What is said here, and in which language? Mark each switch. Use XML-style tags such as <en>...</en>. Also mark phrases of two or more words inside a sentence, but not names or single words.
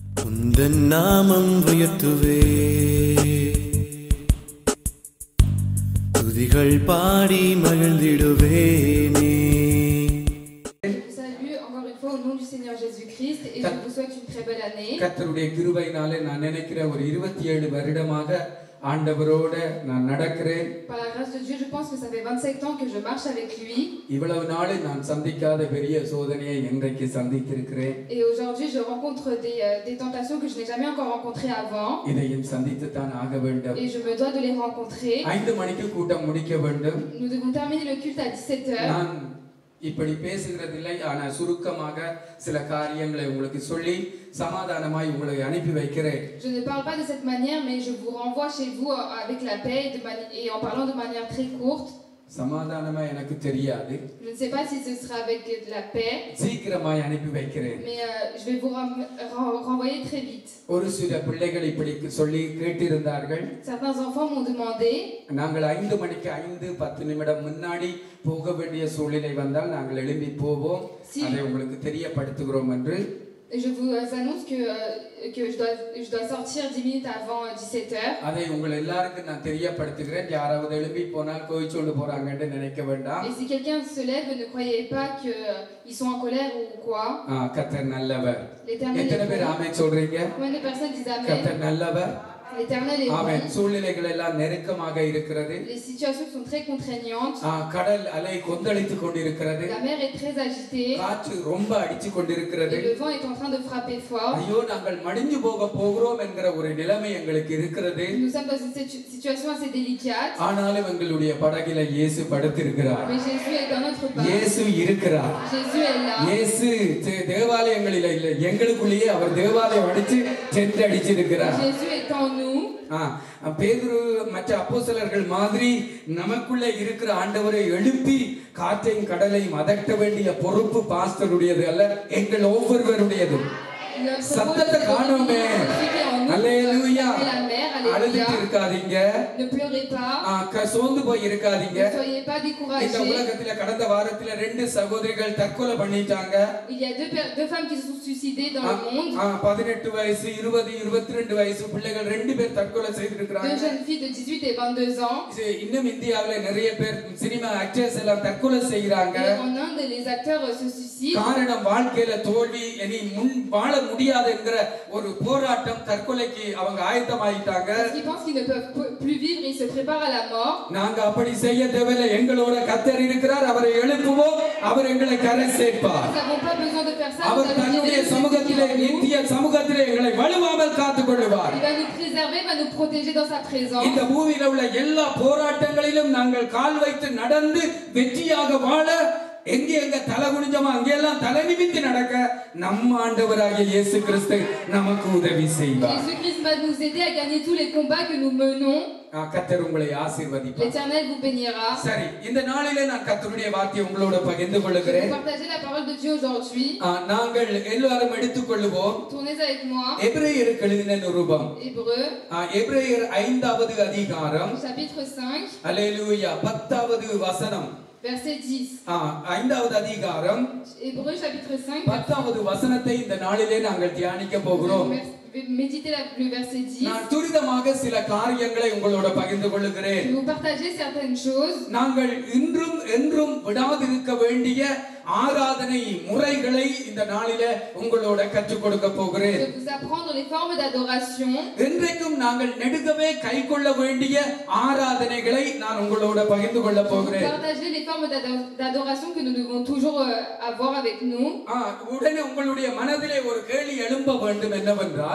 <ta>உந்தன் நாமம் உயர்த்துவே துதிகள் பாடி மகிழ்ந்திடுவேனே.</ta> <fr>Au nom du Seigneur Jésus-Christ et je vous souhaite une très belle année.</fr> <ta>கர்த்தருடைய கிருபையினாலே நான் நினைக்கிற ஒரு 27 வருடமாக ஆண்டவரோட நான் நடக்கிறேன்.</ta> <fr>Par la grâce de Dieu, je pense que ça fait 27 ans que je marche avec lui.</fr> <ta>இவ்வளவு நாள் நான் சந்திக்காத பெரிய சோதனையை இன்றைக்கு சந்தித்திருக்கிறேன்.</ta> <fr>Et aujourd'hui, je rencontre des tentations que je n'ai jamais encore rencontrées avant.</fr> <ta>இதையும் சந்தித்து தான் ஆக வேண்டும்.</ta> <fr>Et je me dois de les rencontrer.</fr> <ta>5 மணிக்கு கூட்டம் முடிக்க வேண்டும்.</ta> <fr>Nous devons terminer le culte à 17h.</fr> <ta>நான் இப்படி பேசுகிறதில்லை, ஆனால் சுருக்கமாக சில காரியங்களை உங்களுக்கு சொல்லி சமாதானமாய் உங்களை அனுப்பி வைக்கிறேன்.</ta> <fr>Je ne parle pas de cette manière, mais je vous renvoie chez vous avec la paix et en parlant de manière très courte.</fr> <ta>சமாதானமா எனக்கு தெரியாது.</ta> <fr>Je ne sais pas si ce sera avec de la paix.</fr> <ta>சீக்கிரமாய் அனுப்பி வைக்கிறேன்.</ta> <fr>Mais je vais vous renvoyer très vite.</fr> <ta>ஒரு சில பிள்ளைகள் இப்படி சொல்லி கேட்டிருந்தார்கள்.</ta> <fr>Certains enfants m'ont demandé.</fr> <ta>நாங்கள் 5 மணிக்கு 5-10 நிமிடம் முன்னாடி போக வேண்டிய சூழ்நிலை வந்தால் நாங்கள் எழும்பி போவோம், அதை உங்களுக்கு தெரியப்படுத்துகிறோம் என்று.</ta> <fr>Et je vous annonce que je dois sortir 10 minutes avant 17h.</fr> <ta>அதை உங்கள் எல்லாருக்கும் நான் தெரியப்படுத்துகிறேன். யாராவது எழும்பி போனால் கோயிச்சொண்டு போறாங்கன்னு நினைக்க வேண்டாம்.</ta> <fr>Et si quelqu'un se lève, ne croyez pas qu'ils sont en colère ou quoi.</fr> <ta>கர்த்தர் நல்லவர்.</ta> <fr>L'Éternel est</fr> <ta>எத்தனை பேர் ஆமென் சொல்றீங்க?</ta> <fr>Combien de personnes disent amen?</fr> <ta>கர்த்தர் நல்லவர்.</ta> <fr>L'Éternel est</fr> <ta>ஆமென்.</ta> <fr>bon.</fr> <ta>சூழ்நிலைகள் எல்லாம் நெருக்கமாக இருக்கிறது.</ta> <fr>Les situations sont très contraignantes.</fr> <ta>கடல் அலை கொந்தளித்துக் கொண்டிருக்கிறது.</ta> <fr>La mer est très agitée.</fr> <ta>காற்று ரொம்ப அடிச்சு கொண்டிருக்கிறது.</ta> <fr>Et le vent est en train de frapper fort.</fr> <ta>ஐயோ நாங்கள் மடிஞ்சு போக போகிறோம் என்கிற ஒரு நிலைமை எங்களுக்கு இருக்கிறது.</ta> <fr>Nous sommes dans une situation assez délicate.</fr> <ta>ஆனாலும் எங்களுடைய படகில இயேசு படுத்திருக்கிறார்.</ta> <fr>Mais Jésus est dans notre barque.</fr> <ta>இயேசு இருக்கிறார்.</ta> <fr>Jésus est là.</fr> <ta>இயேசு தேவாலயங்களில் இல்லை, எங்களுக்குள்ளேயே அவர் தேவாலயம் அடிச்சு டென்ட் அடிச்சிருக்கிறார்.</ta> <fr>Jésus est en nous.</fr> <ta>பேதுரு மற்ற அப்போஸ்தலர்கள் மாதிரி நமக்குள்ள இருக்கிற ஆண்டவரை எழுப்பி காற்றையும் கடலையும் அதட்ட வேண்டிய பொறுப்பு பாஸ்டருடையது அல்ல, எங்கள் ஒவ்வொருவருடையது. சத்தத்தை காணோமே. அல்லேலூயா. அழுதுட்டு இருக்காதீங்க.</ta> <fr>Ne pleurez pas.</fr> <ta>சோர்ந்து போய் இருக்காதீங்க.</ta> <fr>Ne soyez pas découragés.</fr> <ta>இந்த உலகத்துல கடந்த வாரத்துல 2 சகோதரிகள் தற்கொலை பண்ணிட்டாங்க.</ta> <fr>Il y a deux femmes qui se sont suicidées dans le monde.</fr> <ta>18 வயசு 20 22 வயசு பிள்ளைகள் 2 பேர் தற்கொலை செய்திருக்காங்க.</ta> <fr>Deux jeunes filles de 18 et 22 ans.</fr> <ta>இன்னும் இந்தியாவுல நிறைய பேர்</ta> <en>cinema actors</en> <ta>எல்லாம் தற்கொலை செய்றாங்க.</ta> <fr>En Inde, les acteurs se suicident.</fr> <ta>காரணம் வாழ்க்கையில தோல்வி, இனி முன் வாழ முடியாது என்கிற ஒரு போராட்டம், தற்கொலைக்கு அவங்க ஆயத்தமாயிட்டாங்க.</ta> <fr>Ils pensent qu'ils ne peuvent plus vivre, ils se préparent à la mort.</fr> <ta>நாங்க அப்படி செய்ய தேவையில்லை. எங்களோட கர்த்தர் இருக்கிறார், அவரை எழுப்புவோம், அவர் எங்களை கரை சேர்ப்பார்.</ta> <fr>Nous n'avons pas besoin de faire ça.</fr> <ta>அவர் தன்னுடைய சமூகத்திலே நித்திய சமூகத்திலே எங்களை வலுவாமல் காத்துக் கொள்வார்.</ta> <fr>Il va nous préserver, va nous protéger dans sa présence.</fr> <ta>இந்த பூமியில உள்ள எல்லா போராட்டங்களிலும் நாங்கள் கால் வைத்து நடந்து வெற்றியாக வாழ எங்க தலை குனிஞ்சோமோ அங்கெல்லாம் தலை நிமிர்த்தி நடக்க நம்ம ஆண்டவராகிய இயேசு கிறிஸ்து நமக்கு உதவி செய்வார்.</ta> <fr>Jésus Christ va nous aider à gagner tous les combats que nous menons.</fr> <ta>கர்த்தர் உங்களை ஆசீர்வதிப்பார்.</ta> <fr>L'Éternel vous bénira.</fr> <ta>சரி, இந்த நாளிலே நான் கர்த்தருடைய வார்த்தையை உங்களோட பகிர்ந்து கொள்கிறேன்.</ta> <fr>Partagez la parole de Dieu aujourd'hui.</fr> <ta>நாங்கள் எல்லாரும் எடுத்துக்கொள்வோம்.</ta> <fr>Tournez avec moi.</fr> <ta>எபிரேயருக்கு எழுதின நிருபம்.</ta> <fr>Hébreux.</fr> <ta>எபிரேயர் 5வது அதிகாரம்.</ta> <fr>Chapitre 5.</fr> <ta>அல்லேலூயா. 10வது வசனம்.</ta> <fr>Verset 10.</fr> <ta>5வது அதிகாரம்.</ta> <fr>Hébreux chapitre 5.</fr> <ta>10வது வசனத்தை இந்த நாளிலே நாங்கள் தியானிக்க போகிறோம்.</ta> <fr>Méditez le verset 10.</fr> <ta>நான் துரிதமாக சில காரியங்களை உங்களோட பகிர்ந்து கொள்கிறேன்.</ta> <fr>Je vais vous partager certaines choses.</fr> <ta>நாங்கள் இன்றும் என்றும் விடாதிருக்க வேண்டிய ஆராதனை முறைகளை இந்த நாளிலே உங்களோட கற்றுக் கொடுக்க போகிறேன்.</ta> <fr>Je vais vous apprendre les formes d'adoration.</fr> <ta>இன்றைக்கும் நாங்கள் நெடுகவே கைக்கொள்ள வேண்டிய ஆராதனைகளை நான் உங்களோட பகிர்ந்து கொள்ள போகிறேன்.</ta> <fr>Partager les formes d'adoration que nous devons toujours avoir avec nous.</fr> <ta>உடனே உங்களுடைய மனதிலே ஒரு கேள்வி எழும்ப வேண்டும் என்னவென்றால்,</ta>